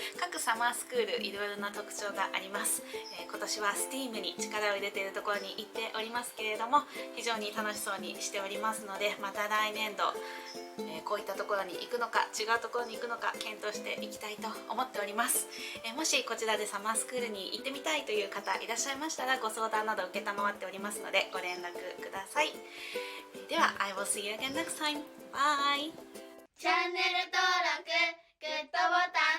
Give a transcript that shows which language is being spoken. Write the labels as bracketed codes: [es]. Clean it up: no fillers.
[ja] 各サマースクールいろいろな特徴があります。今年は STEAM に力を入れているところに行っておりますけれども非常に楽しそうにしておりますのでまた来年度、こういったところに行くのか違うところに行くのか検討していきたいと思っております。もしこちらでサマースクールに行ってみたいという方いらっしゃいましたらご相談など承っておりますのでご連絡ください。では [en] I will see you again next time. Bye! [ja] チャンネル登録グッドボタン